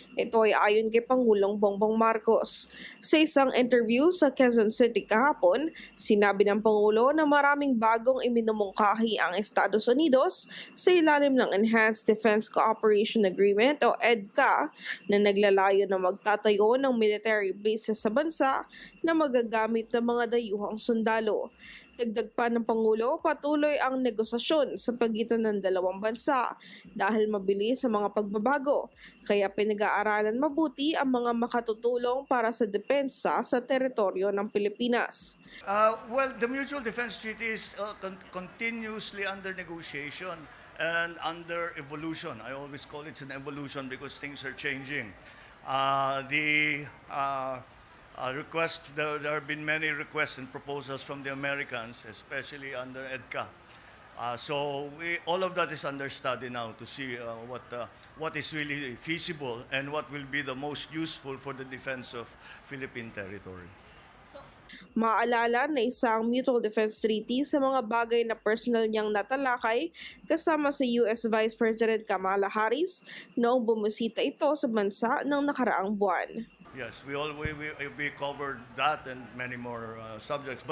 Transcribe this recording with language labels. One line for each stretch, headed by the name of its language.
Filipino: Ito ay ayon kay Pangulong Bongbong Marcos. Sa isang interview sa Quezon City kahapon, sinabi ng Pangulo na maraming bagong iminumungkahi ang Estados Unidos sa ilalim ng Enhanced Defense Cooperation Agreement o EDCA na naglalayo na magtatayo ng military bases sa bansa na magagamit ng mga dayuhang sundalo. Dagdag pa ng Pangulo, patuloy ang negosasyon sa pagitan ng dalawang bansa dahil mabilis sa mga pagbabago, kaya pinag-aaralan mabuti ang mga makatutulong para sa depensa sa teritoryo ng Pilipinas.
English: Well, the Mutual Defense Treaty is continuously under negotiation and under evolution. I always call it an evolution because things are changing. There have been many requests and proposals from the Americans, especially under EDCA. All of that is under study now to see what is really feasible and what will be the most useful for the defense of Philippine territory.
Filipino: Maalala na isang Mutual Defense Treaty sa mga bagay na personal niyang natalakay kasama sa US Vice President Kamala Harris noong bumisita ito sa bansa ng nakaraang buwan.
English: Yes, we covered that and many more subjects.